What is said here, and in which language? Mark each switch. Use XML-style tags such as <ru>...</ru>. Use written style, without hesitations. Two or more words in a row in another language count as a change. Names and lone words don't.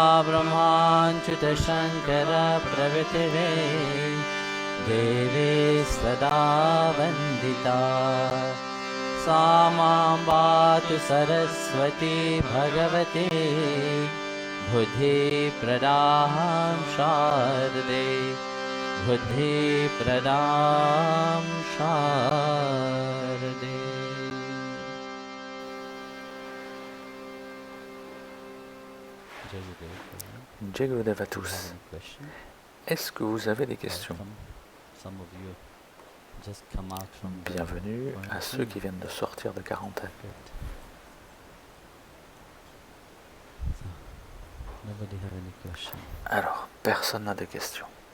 <sa>ब्रह्माच्युतशङ्करप्रभृतिवे देवी सदा वन्दिता सा मां पातु सरस्वती भगवती बुद्धिप्रदां शारदे बुद्धिप्रदां शारदे जय गुरुदेव</sa> <fr>à tous. Est-ce que vous avez des questions? Bienvenue à ceux qui viennent de sortir de quarantaine. Alors, personne n'a de questions.</fr>